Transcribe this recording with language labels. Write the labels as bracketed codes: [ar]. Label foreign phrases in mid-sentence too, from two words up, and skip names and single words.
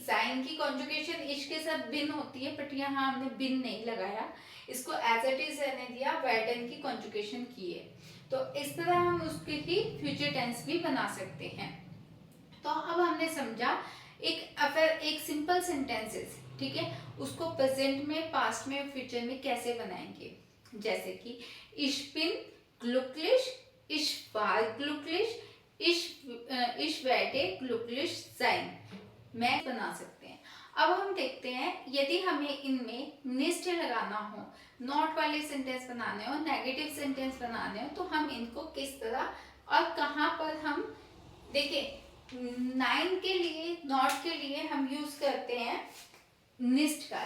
[hi] जाइन की कॉन्जुगेशन इश के साथ बिन होती है, बट यहाँ हमने बिन नहीं लगाया, इसको [en] as it is [hi] रहने दिया, वेडन की कॉन्जुगेशन की है। तो इस तरह हम उसके ही फ्यूचर टेंस भी बना सकते हैं। तो अब हमने समझा एक [en] simple sentences, [hi] ठीक है, उसको प्रेजेंट में, पास्ट में, फ्यूचर में कैसे बनाएंगे। जैसे कि [de] ich bin glücklich, ich war glücklich, ich werde glücklich sein, [hi] मैं बना सकते हैं। अब हम देखते हैं यदि हमें इनमें निश्चय लगाना हो, नॉट वाले सेंटेंस बनाने हो, [en] negative sentence [hi] बनाने हो, तो हम इनको किस तरह और कहाँ पर हम देखिए। 9 के लिए, नॉट के लिए हम यूज करते हैं निस्ट का।